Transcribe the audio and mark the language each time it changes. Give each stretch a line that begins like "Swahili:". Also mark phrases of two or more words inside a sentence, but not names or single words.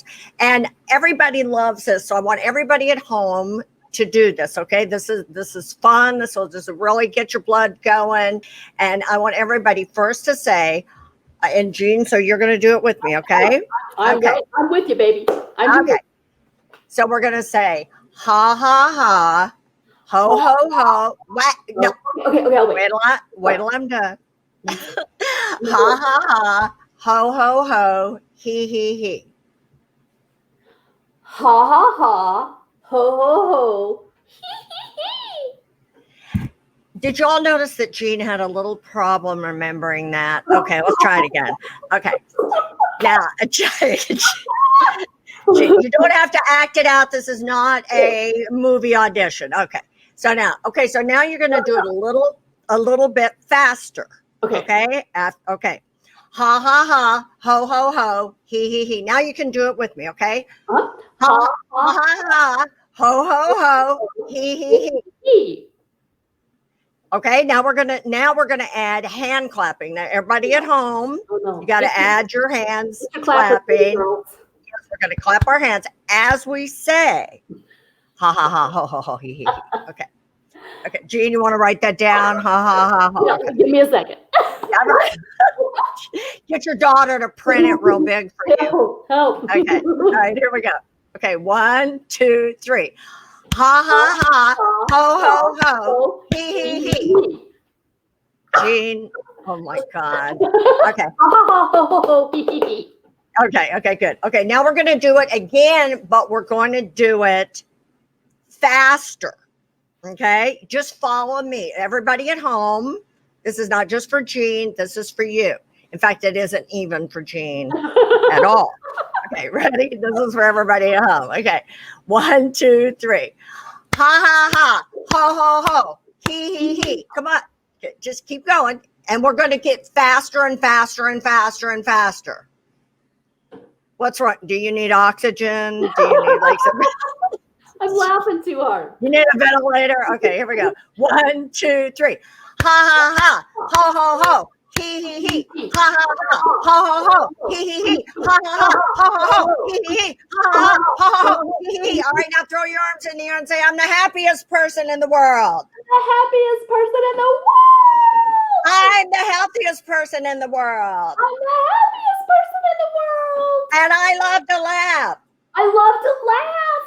English: And everybody loves this. So I want everybody at home to do this. Okay. This is fun. This will just really get your blood going. And I want everybody first to say, and Jean, so you're going to do it with me. Okay. I'm with you, baby. I'm okay. So we're going to say, ha, ha, ha, ho, ho, ho. What? No. Okay. I'll wait. Wait till I'm done. Ha, ha, ha. Ho, ho, ho, he. Ha, ha, ha, ho, ho, ho, he. Did you all notice that Jean had a little problem remembering that? Okay, let's try it again. Okay. Now, Jean, you don't have to act it out. This is not a movie audition. Okay. So now you're going to do it a little bit faster. Okay. Okay. Ha, ha, ha, ho, ho, ho, he. Now you can do it with me, okay? Ha, ha, ha, ho, ho, ho, he. Okay, now we're gonna add hand clapping. Now, everybody at home, you got to add your hands clapping. Yes, we're gonna clap our hands as we say, ha, ha, ha, ho, ho, ho, he. Okay. Okay, Jean, you want to write that down? Ha, ha, ha, ho. Okay. Give me a second. Get your daughter to print it real big for you. Help. Okay. All right, here we go. Okay, 1, 2, 3. Ha, ha, ha. Ho, ho, ho. He. Jean. Oh my God. Okay. Okay, good. Okay, now we're going to do it again, but we're going to do it faster. Okay, just follow me. Everybody at home, this is not just for Jean, this is for you. In fact, it isn't even for Jean at all. Okay, ready? This is for everybody at home. Okay, 1, 2, 3. Ha, ha, ha. Ho, ho, ho. He. Come on. Just keep going. And we're going to get faster and faster and faster and faster. What's wrong? Do you need oxygen? Do you need like some... I'm laughing too hard. You need a ventilator? Okay, here we go. 1, 2, 3. Ha, ha, ha. Ho, ho, ho. He. Ha, ha, ha. Ho, ho, ho. He. Ha, ha, ha. Ho, ho, ho. He. Ha, ha, ha. Ho, ho, he. All right, now throw your arms in the air and say, I'm the happiest person in the world. The happiest person in the world. I'm the healthiest person in the world. I'm the happiest person in the world. And I love to laugh. I love to laugh.